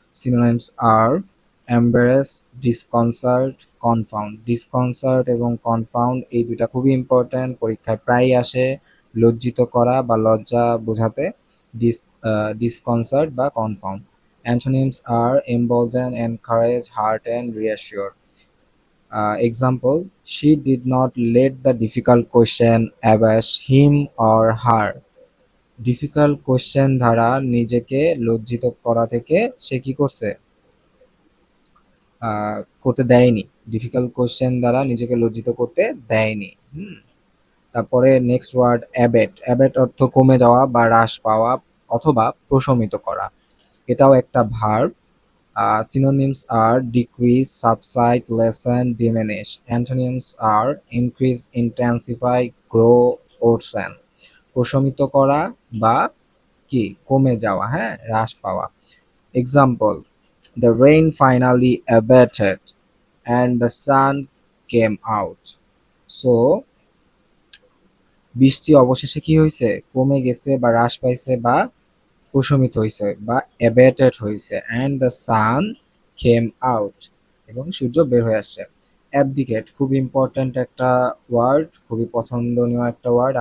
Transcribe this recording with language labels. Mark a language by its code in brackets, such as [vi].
[en] Synonyms আর embarrass, disconcert, confound. [bn] ডিসকনসার্ট এবং কনফাউন্ড এই দুইটা খুবই ইম্পর্ট্যান্ট, পরীক্ষায় প্রায়ই আসে। লজ্জিত করা বা লজ্জা বোঝাতে ডিসকনসার্ট বা কনফাউন্ড। [en] Antonyms আর embolden, encourage, heart and reassure. Example, she did not let the difficult question abash him or her. [bn] Difficult question দ্বারা নিজেকে লজ্জিত করা থেকে সে কি করছে, করতে দেয়নি। ডিফিকাল্ট কোশ্চেন দ্বারা নিজেকে লজ্জিত করতে দেয়নি। তারপরে নেক্সট ওয়ার্ড অ্যাবেট। অ্যাবেট অর্থ কমে যাওয়া বা হ্রাস পাওয়া অথবা প্রশমিত করা, এটাও একটা verb. [en] Synonyms are decrease, subside, lessen, diminish. Antonyms are increase, intensify, grow, worsen. [bn] প্রশমিত করা বা কি কমে যাওয়া, হ্যাঁ, হ্রাস পাওয়া। [en] Example, the rain finally abated and the sun came out. [bn] So বৃষ্টি অবশেষে কি হয়েছে, কমে গেছে বা হ্রাস পাইছে বা প্রশমিত হয়েছে বা অ্যাবেটেড হয়েছে। [en] and the sun came out, [bn] এবং সূর্য বের হয়ে আসছে। অ্যাবডিকেট খুব ইম্পর্ট্যান্ট একটা ওয়ার্ড, খুবই পছন্দনীয় একটা ওয়ার্ড।